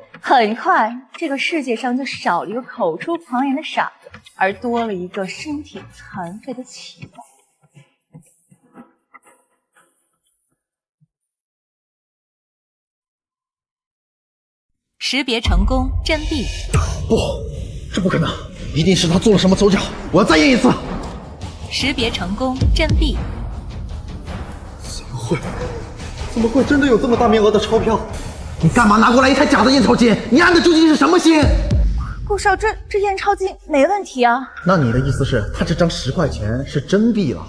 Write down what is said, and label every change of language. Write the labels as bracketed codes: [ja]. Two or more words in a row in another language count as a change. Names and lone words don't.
[zh] 很快，这个世界上就少了一个口出狂言的傻子，而多了一个身体残废的乞丐。识別成功，真幣。不，這不可能，一定是他做了什麼手腳。我要再驗一次。識別成功，真幣。怎麼會真的有這麼大面額的鈔票？你幹嘛拿過來一台假的驗鈔機？你安的究竟是什麼心？顧少，這驗鈔機沒問題啊。那你的意思是，他這張10塊錢是真幣了？